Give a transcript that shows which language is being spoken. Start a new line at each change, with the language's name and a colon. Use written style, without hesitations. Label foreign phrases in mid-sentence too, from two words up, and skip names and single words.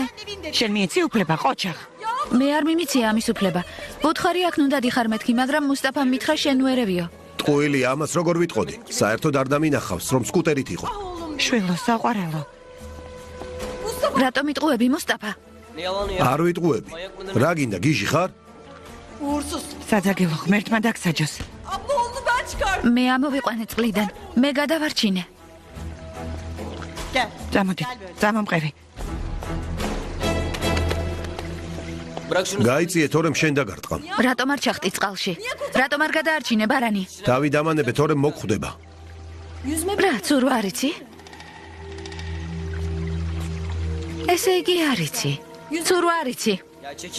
Georgian: შენ მიეცი უფლება, ყოჩახ. მე არ მიმიცია ამის უფლება. ვუთხარი აქ ნუ დადიხარ მეთქი, მაგრამ მუსტაფამ მითხრა შენ ნუ ერევიო. ტყუილი, ამას როგორ ვიტყოდი? საერთოდ არ დამინახავს, რომ სკუტერით იყო. შვილო, საყვარელო. რატომ იტყუები მუსტაფა?
Turkish: Ne yalanı ya.
Georgian: არ ვიტყუები. რა გინდა, გიჟი ხარ? საძაგილო ღმერთმა დაგსაჯოს. მე ამოვიყვანე წყლიდან. მე გადავარჩინე. წამოდი, წამომყევი.
Turkish: Bırak şunu.
Georgian: გაიწიე, თორემ შენ დაგარტყამ. რატომ არ ჩახტი წყალში? რატომ არ გადაარჩინე ბარანი? დავი დამანებე, თორემ მოგხვდება. რა, ცურვა არიცი? ესე იგი არიცი. ცურვა არიცი.
Turkish: Ya çekil.